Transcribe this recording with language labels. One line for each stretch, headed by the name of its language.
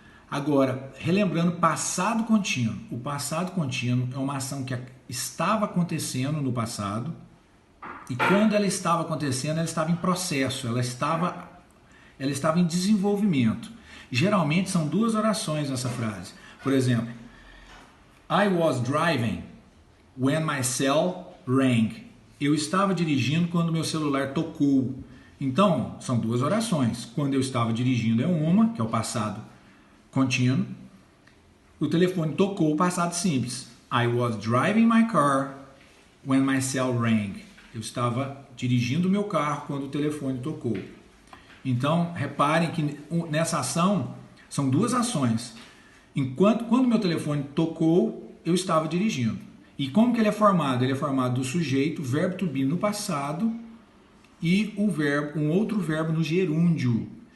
Portuguese: Agora, relembrando passado contínuo. O passado contínuo é uma ação que estava acontecendo no passado e quando ela estava acontecendo, ela estava em processo, ela estava em desenvolvimento. Geralmente são duas orações nessa frase. Por exemplo,
English: I was driving when my cell rang.
Portuguese: Eu estava dirigindo quando meu celular tocou. Então, são duas orações. Quando eu estava dirigindo é uma, que é o passado contínuo. O telefone tocou, o passado simples.
English: I was driving my car when my cell rang.
Portuguese: Eu estava dirigindo o meu carro quando o telefone tocou. Então, reparem que nessa ação, são duas ações. Quando meu telefone tocou, eu estava dirigindo. E como que ele é formado? Ele é formado do sujeito, verbo to be no passado e um outro verbo no gerúndio.